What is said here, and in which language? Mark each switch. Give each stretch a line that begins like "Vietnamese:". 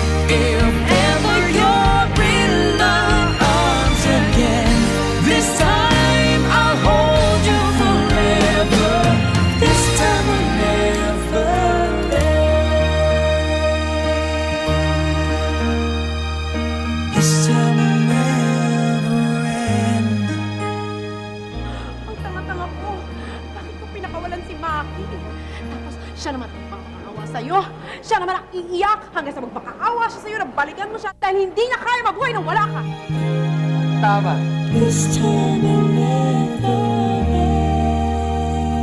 English: If ever you're in my arms again, this time I'll hold you forever. This time will never end. This time will never end.
Filipino: Ang tanga-tanga ko. Bakit ko pinakawalan si Maki? Tapos siya naman ang makakaawa sa'yo. Siya naman ang iiyak hanggang sa magpakaawa siya sa'yo na balikan mo siya dahil hindi niya kaya mabuhay nang wala ka. Tama.
English: This time will never end.